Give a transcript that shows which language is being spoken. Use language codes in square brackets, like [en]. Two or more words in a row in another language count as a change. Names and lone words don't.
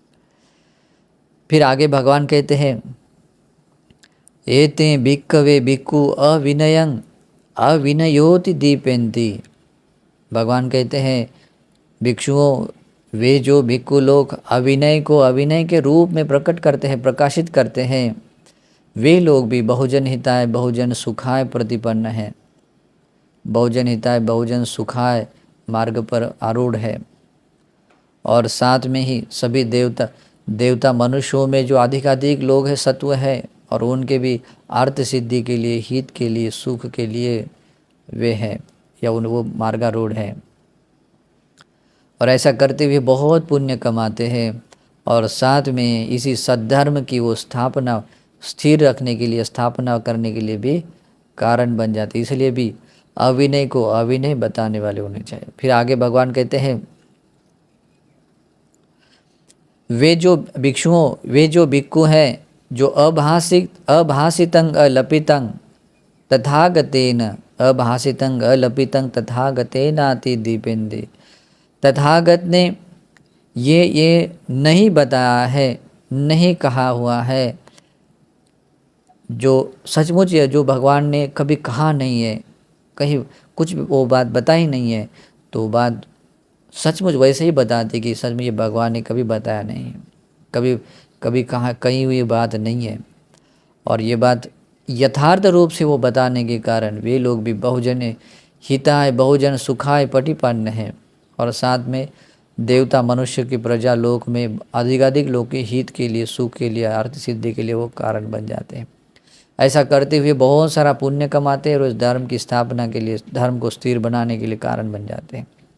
[hi] फिर आगे भगवान कहते हैं [pi] एते भिक्खवे भिक्खु अविनयं अविनयोति दीपेंति। [hi] भगवान कहते हैं भिक्षुओं, वे जो भिक्खु लोग अविनय को अविनय के रूप में प्रकट करते हैं, प्रकाशित करते हैं, वे लोग भी [pi] बहुजन हिताय बहुजन सुखाय [hi] प्रतिपन्न है, [pi] बहुजन हिताय बहुजन सुखाय [hi] मार्ग पर आरूढ़ है। और साथ में ही सभी देवता मनुष्यों में जो अधिकाधिक लोग हैं सत्व है, और उनके भी अर्थ सिद्धि के लिए, हित के लिए, सुख के लिए वे हैं, या उन वो मार्गारूढ़ है। और ऐसा करते हुए बहुत पुण्य कमाते हैं, और साथ में इसी सद्धर्म की वो स्थापना स्थिर रखने के लिए, स्थापना करने के लिए भी कारण बन जाते। इसलिए भी अविनय को अविनय बताने वाले होने चाहिए। फिर आगे भगवान कहते हैं, वे जो भिक्षु हैं, जो [pi] अभासितं अलपितं तथागतेन, अभासितं अलपितं तथागतेनाति दीपेंदे। [hi] तथागत ने ये नहीं बताया है, नहीं कहा हुआ है, जो सचमुच है, जो भगवान ने कभी कहा नहीं है, कहीं कुछ भी वो बात बताई नहीं है, तो बात सचमुच वैसे ही बताती कि सच में ये भगवान ने कभी बताया नहीं है, कभी कहा कही हुई बात नहीं है। और ये बात यथार्थ रूप से वो बताने के कारण वे लोग भी [pi] बहुजन हिताय बहुजन सुखाय पटिपन्न [hi] हैं, और साथ में देवता मनुष्य की प्रजा लोक में अधिकाधिक लोग के हित के लिए, सुख के लिए, अर्थ सिद्धि के लिए वो कारण बन जाते हैं। ऐसा करते हुए बहुत सारा पुण्य कमाते हैं, और उस धर्म की स्थापना के लिए, धर्म को स्थिर बनाने के लिए कारण बन जाते हैं।